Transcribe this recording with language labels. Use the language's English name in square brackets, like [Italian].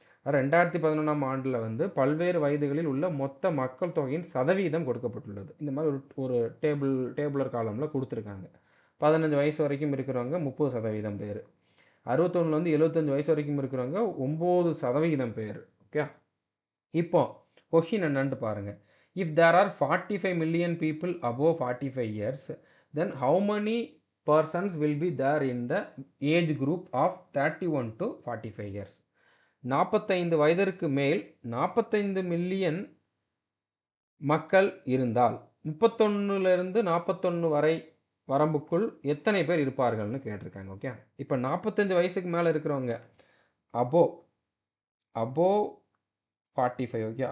[Tamil] 2011ஆம் ஆண்டில் வந்து பல்வேறு வயதுகளில் உள்ள மொத்த மக்கள் தொகையின் சதவீதம் கொடுக்கப்பட்டுள்ளது. இந்த மாதிரி ஒரு டேபுலர் காலமில் கொடுத்துருக்காங்க. 15 வயசு வரைக்கும் இருக்கிறவங்க 30% பேர், 61 75 வயசு வரைக்கும் இருக்கிறவங்க 9% பேர். ஓகே. இப்போ கொஷின் என்னன்னு பாருங்க. [English] If there are 45 million people above 45 years, then how many persons will be there in the age group of 31 to 45 years? [Tamil] 45 வயதிற்கு மேல் 45 மில்லியன் மக்கள் இருந்தால் 31லிருந்து 41 வரை வரம்புக்குள் எத்தனை பேர் இருப்பார்கள்னு கேட்டிருக்காங்க. ஓகே. இப்போ 45 வயசுக்கு மேலே இருக்கிறவங்க அபோவ் 45. ஓகே.